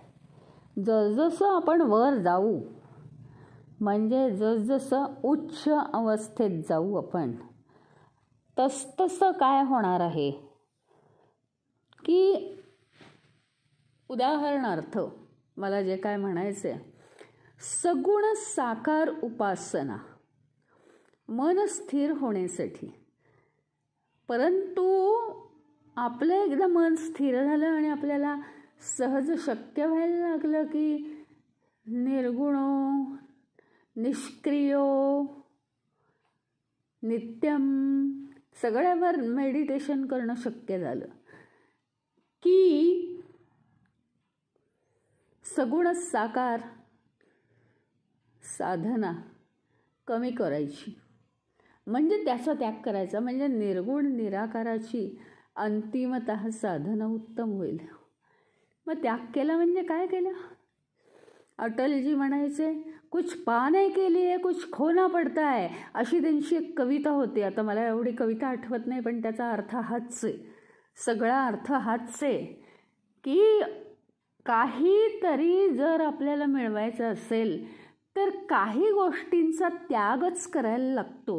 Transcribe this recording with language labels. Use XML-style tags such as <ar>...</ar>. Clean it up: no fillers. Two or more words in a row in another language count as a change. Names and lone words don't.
<mr>जसजसं आपण वर जाऊ, म्हणजे जसजसं उच्च अवस्थेत जाऊ आपण, तसतसं काय होणार आहे की, उदाहरणार्थ मला जे काय म्हणायचं आहे, सगुण साकार उपासना मन स्थिर होण्यासाठी. परंतु आपलं एकदा मन स्थिर झालं आणि आपल्याला सहज शक्य व्हायला लागलं की</mr> <sa>निर्गुणो निष्क्रियो</sa> <mr>नित्यम सगळ्यावर मेडिटेशन करणं शक्य झालं की सगुण साकार साधना कमी करायची, म्हणजे त्याचा त्याग करायचा. म्हणजे निर्गुण निराकाराची अंतिमतः साधना उत्तम होईल. मग त्याग केला म्हणजे काय केलं? अटलजी म्हणायचे,</mr> <hi>कुछ पाने के लिए कुछ खोना पडता है,</hi> <mr>अशी त्यांची एक कविता होती. आता मला एवढी कविता आठवत नाही, पण त्याचा अर्थ हाच आहे, सगळा अर्थ हाच आहे की काहीतरी जर आपल्याला मिळवायचं असेल तर काही गोष्टींचा त्यागच करायला लागतो.</mr>